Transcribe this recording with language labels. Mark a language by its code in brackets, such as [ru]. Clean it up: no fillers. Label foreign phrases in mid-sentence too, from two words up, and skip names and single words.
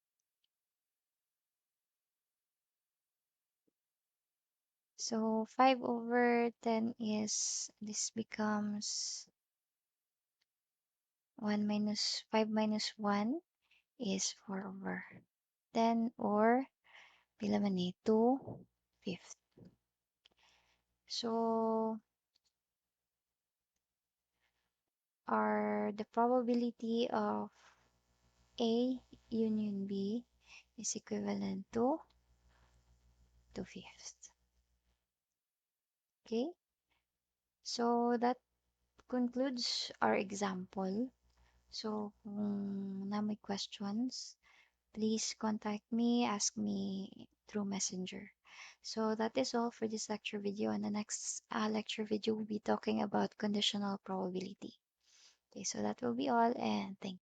[en] So 5 over 10 is, this becomes 1 minus 5 minus 1 is 4 over 10, or [ceb] pila man ni [en] 2/5. So the probability of A union B is equivalent to 2/5. Okay, so that concludes our example. So [tl] kung na may [en] questions, please contact me, ask me through Messenger. So that is all for this lecture video. And the next lecture video will be talking about conditional probability. Okay, so that will be all, and thank